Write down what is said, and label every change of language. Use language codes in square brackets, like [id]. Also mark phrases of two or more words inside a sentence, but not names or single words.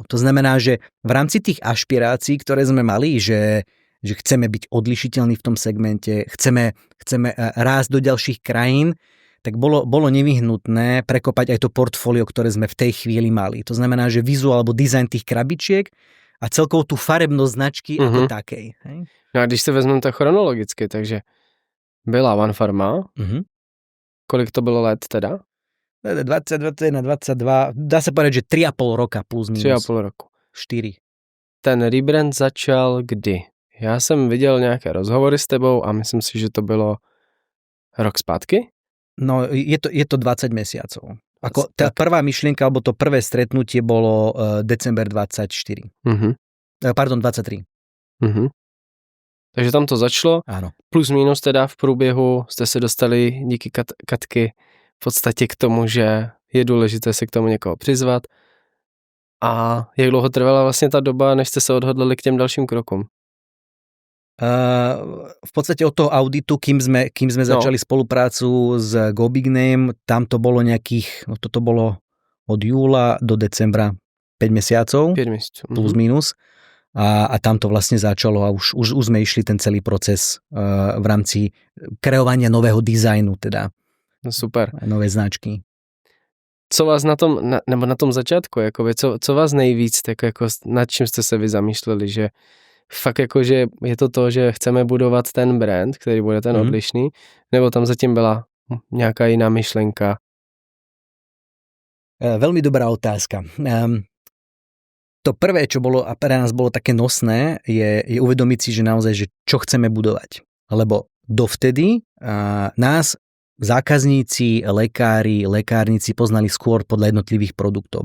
[sk] To znamená, že v rámci tých ašpirácií, ktoré sme mali, že chceme byť odlišiteľní v tom segmente, chceme rásť do ďalších krajín, tak bolo nevyhnutné prekopať aj to portfólio, ktoré sme v tej chvíli mali. To znamená, že vizuál alebo dizajn tých krabičiek a celkovú tú farebnosť značky ako takej. Hej? [cs] No a když se vezmeme to chronologicky, takže byla One Pharma. Kolik to bylo let teda? [sk] 20, 21, 22, dá sa povedať, že 3,5 roka plus minus. [cs] 3,5 roku. 4. Ten rebrand začal kdy? Já jsem viděl nějaké rozhovory s tebou a myslím si, že to bylo rok zpátky? [sk] No, je to 20 mesiacov. Ako tá prvá myšlienka, alebo to prvé stretnutie bolo december 24. Pardon, 23. Takže tam to začalo. Áno. [cs] Plus minus teda v průběhu jste se dostali díky Katky v podstatě k tomu, že je důležité se k tomu někoho přizvat. A jak dlouho trvala vlastně ta doba, než jste se odhodlali k těm dalším krokům? [sk] V podstate od toho auditu, kým sme začali spoluprácu s Go Big Name, tam to bolo nejakých, toto bolo od júla do decembra 5 mesiacov. 5 mesiacov. Plus minus. A tam to vlastne začalo a už sme išli ten celý proces v rámci kreovania nového dizajnu, teda. [cs] No super. [sk] Nové značky. [cs] Co vás na tom začátku, jakoby, co vás nejvíc, tak jako nad čím jste se vy zamýšleli, že fakt jako, že je to, že chceme budovat ten brand, který bude ten odlišný, nebo tam zatím byla nějaká jiná myšlenka? [sk] Veľmi dobrá otázka. To prvé, čo bolo a pre nás bolo také nosné, je uvedomiť si, že naozaj, že čo chceme budovať. Lebo dovtedy nás zákazníci, lekári, lekárnici poznali skôr podľa jednotlivých produktov.